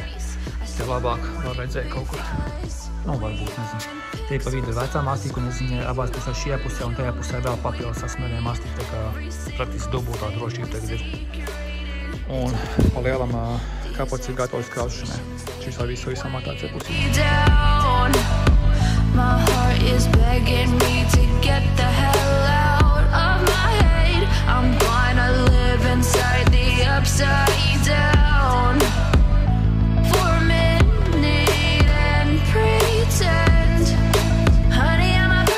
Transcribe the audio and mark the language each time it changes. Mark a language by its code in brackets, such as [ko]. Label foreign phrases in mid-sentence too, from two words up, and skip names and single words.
[lv] Te labāk var redzēt kaut kur. Varbūt, nezinu. Tie pa vidu ir vecā mastika, un es viņai abās pusē šajā pusē un tajā pusē vēl papildus sasmērēju mastiku, tā kā praktiski dubultā drošība tagad ir. Un pa lielam kāpots ir gatavs kraušanai. Šis vēl visu samatā te pusī. [en] My heart is begging me to get the hell out of my head. I'm gonna live inside the upside down for a minute and pretend, honey, I'm a